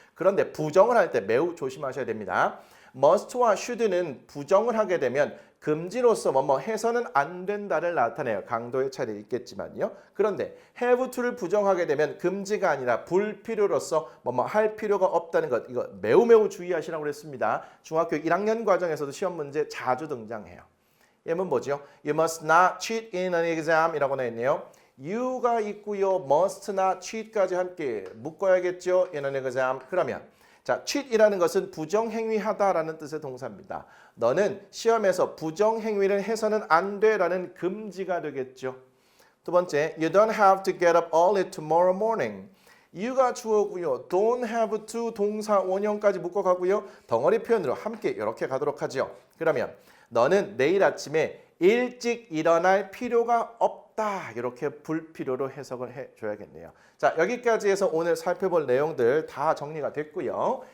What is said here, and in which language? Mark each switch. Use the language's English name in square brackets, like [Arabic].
[Korean] 그런데 부정을 할 때 매우 조심하셔야 됩니다. must와 should는 부정을 하게 되면 금지로서 뭐뭐 해서는 안 된다를 나타내요. 강도의 차이는 있겠지만요. 그런데 have to를 부정하게 되면 금지가 아니라 불필요로서 뭐뭐 할 필요가 없다는 것. 이거 매우 주의하시라고 그랬습니다. 중학교 1학년 과정에서도 시험 문제 자주 등장해요. 예문 뭐죠? [English] You must not cheat in an exam [Korean] 이라고 나 있네요. you가 있고요. must not cheat까지 함께 묶어야겠죠. [English] in an exam. [Korean] 그러면 자, cheat이라는 것은 부정행위하다라는 뜻의 동사입니다. 너는 시험에서 부정행위를 해서는 안 돼라는 금지가 되겠죠. 두 번째, [English] you don't have to get up early tomorrow morning. [Korean] you가 주어고요. don't have to 동사 원형까지 묶어가고요. 덩어리 표현으로 함께 이렇게 가도록 하죠. 그러면 너는 내일 아침에 일찍 일어날 필요가 없다. 이렇게 불필요로 해석을 해줘야겠네요. 자, 여기까지 해서 오늘 살펴볼 내용들 다 정리가 됐고요.